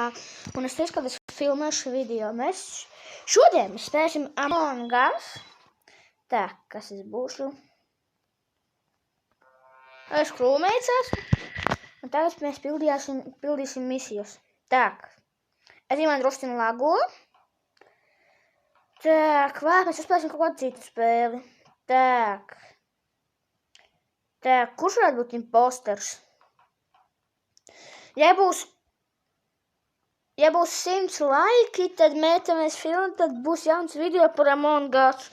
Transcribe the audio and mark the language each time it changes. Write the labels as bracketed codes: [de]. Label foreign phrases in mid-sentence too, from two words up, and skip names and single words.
[lv] Un es teicu, ka es filmēšu video. Mēs šodien spēsim Among Us. Tā, kas es būšu? Es krūmēts esmu. Un tagad mēs pildīsim misijas. Tā, es man drusciņu lago. [ru] Так, ладно, [lv] mēs spēlēsim kaut kādu citu spēli. Так, kurš varētu būt imposters? Ja būs 100 laiki, tad mētamies filmu, tad būs jauns video par Among Us.